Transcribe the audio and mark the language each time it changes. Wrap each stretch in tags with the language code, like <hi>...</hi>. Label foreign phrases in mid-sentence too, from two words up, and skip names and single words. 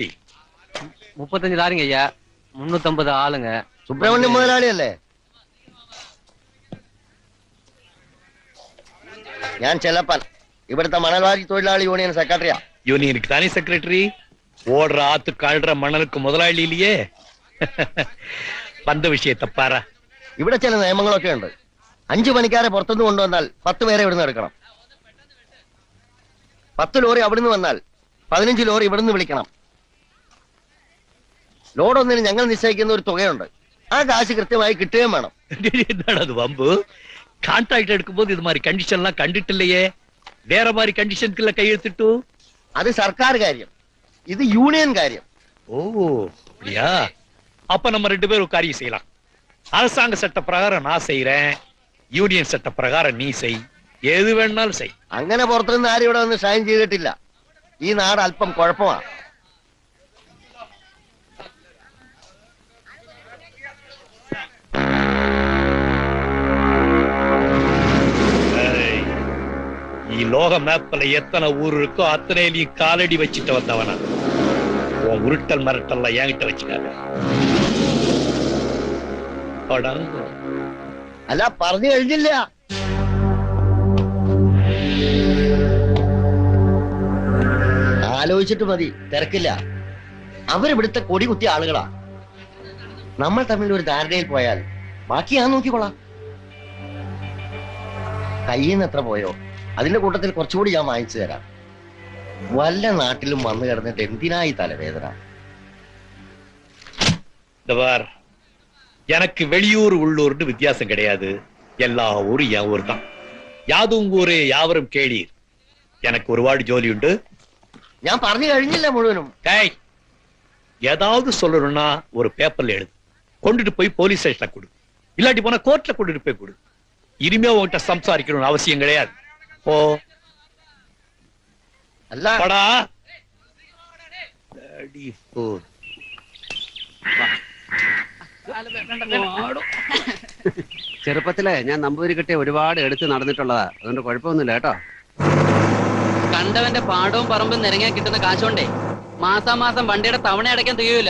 <ta>35 லாரிங்க ஐயா, 350 ஆளுங்க.</ta> <ml>സുബ്രഹ്മണ്യം മുതലാളിയല്ലേ? ഞാൻ ചെലപ്പൻ, ഇവിടുത്തെ മണൽവാരി തൊഴിലാളി യൂണിയൻ സെക്രട്ടറിയാ.</ml> <ta>யூனியனுக்கு தானே செக்ரட்டரி? ஓடுற ஆத்து காழ்ற மணலுக்கு முதலாளி இல்லையே. வந்த விஷயத்தை பாரா.</ta> <ml>ഇവിടെ ചില നിയമങ്ങളൊക്കെ ഉണ്ട്. 5 പണിക്കാരെ പുറത്തുനിന്ന് കൊണ്ടുവന്നാൽ 10 പേരെ ഇവിടുന്ന് എടുക്കണം. 10 ലോറി അവിടുന്ന് വന്നാൽ 15 ലോറി ഇവിടുന്ന് വിളിക്കണം. ലോഡ് ഒന്നിന് ഞങ്ങൾ നിശ്ചയിക്കുന്ന ഒരു തുകയുണ്ട്. ആ കാശ് കൃത്യമായി കിട്ടുകയും വേണം.</ml> <ta>என்னடா அது வம்பு? கான்ட்ராக்ட் எடுக்கும்போது இது மாதிரி கண்டிஷன் எல்லாம் கண்டிட்டு இல்லையே. வேற மாதிரி கண்டிஷனுக்குள்ள கையெழுத்திட்டு.</ta> <ml>അത് സർക്കാർ കാര്യം, ഇത് യൂണിയൻ കാര്യം.</ml> <ta>ஓ அப்படியா? அப்ப நம்ம 2 பேரும் ஒரு காரியம் செய்யலாம். அரசாங்க சட்ட பிரகாரம் நான் செய்யறேன், யூனியன் சட்ட பிரகாரம் நீ செய்.</ta> <ml>ഏത് വേണമെന്നാലും സെയ്. അങ്ങനെ പുറത്തുനിന്ന് ആരും ഇവിടെ വന്ന് ഷൈൻ ചെയ്തിട്ടില്ല. ഈ നാട് അല്പം കുഴപ്പമാണ്. ഈ ലോക</ml> <ta>மேப்ல எத்தனை ஊர் இருக்கோ அத்தனையிலையும் காலடி வச்சுட்டு வந்தவனா. உன் உருட்டல் மரட்டெல்லாம் என்கிட்ட வச்சுக்காத.</ta> <ml>അല്ല, പറഞ്ഞു കഴിഞ്ഞില്ല. ആലോചിച്ചിട്ട് മതി, തിരക്കില്ല. അവരിവിടുത്തെ കൊടി കുത്തിയ ആളുകളാ. നമ്മൾ തമ്മിൽ ഒരു ധാരണയിൽ പോയാൽ ബാക്കി ഞാൻ നോക്കിക്കോളാം. കയ്യിൽ നിന്ന് എത്ര പോയോ അതിന്റെ കൂട്ടത്തിൽ കുറച്ചുകൂടി ഞാൻ വാങ്ങിച്ചു തരാം. വല്ല നാട്ടിലും വന്നു കിടന്നിട്ട് എന്തിനായി തലവേദന?</ml> <ta>இந்த பார், எனக்கு வெளியூர் உள்ளூர்னு வித்தியாசம் கிடையாது. எல்லா ஊரும் என் ஊர் தான். யாதும் ஊரே யாவரும் കേളീർ.</ta> <ml>எனக்கு ഒരുപാട് ജോലിയുണ്ട്. ഞാൻ പറഞ്ഞു കഴിഞ്ഞില്ല മുഴുവനും.</ml> <ta>டேய், ஏதாவது சொல்லணும்னா ஒரு பேப்பர்ல எழுது, கொண்டுட்டு போய் போலீஸ் ஸ்டேஷன்ல கொடு, இல்லாட்டி போனா கோர்ட்ல கொண்டுட்டு போய் கொடு. இனிமே உன்கிட்ட സംസാരിக்கணும்னு அவசியம் கிடையாது. போ.</ta> <ml>അല്ല</ml> <ta>படா.</ta> <ml>ചെറുപ്പത്തിലെ ഞാൻ നമ്പൂതിരിക്കട്ടെ ഒരുപാട് എടുത്ത് നടന്നിട്ടുള്ളതാ. അതുകൊണ്ട് കുഴപ്പമൊന്നുമില്ല കേട്ടോ. കണ്ടവന്റെ പാടവും പറമ്പും നിരങ്ങാൻ കിട്ടുന്ന കാശോണ്ടേ മാസാമാസം വണ്ടിയുടെ തവണ അടയ്ക്കാൻ തികയൂല.</ml>